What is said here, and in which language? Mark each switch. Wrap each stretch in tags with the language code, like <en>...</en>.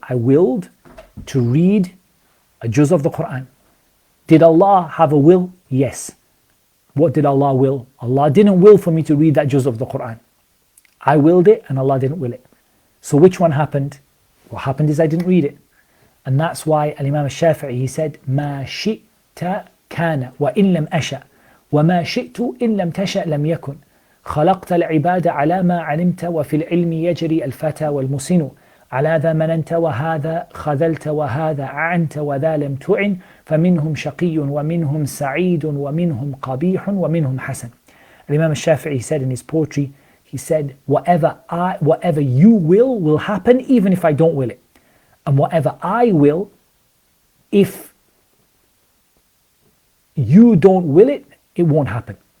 <en>I willed to read a juz of the Quran. Did Allah have a will? Yes. What did Allah will? Allah didn't will for me to read that juz of the Quran. I willed it and Allah didn't will it. So which one happened? What happened is I didn't read it. And that's why Imam al-Shafi'i, he said,</en> <ar>مَا شِئْتَ كَانَ وَإِن لَمْ أَشَأْ وَمَا شِئْتُ إِن لَمْ تَشَأْ لَمْ يَكُنْ خَلَقْتَ الْعِبَادَ عَلَى مَا عَلِمْتَ وَفِي الْعِلْمِ يَجْرِي الْفَتَى وَالْمُسِنُ على ذا مننت وهذا خذلت وهذا أعنت وذا لم تعن فمنهم شقي ومنهم سعيد ومنهم قبيح ومنهم حسن.</ar> <en>Imam al-Shafi'i said in his poetry, he said, whatever you will happen even if I don't will it. And whatever I will, if you don't will it, it won't happen.</en>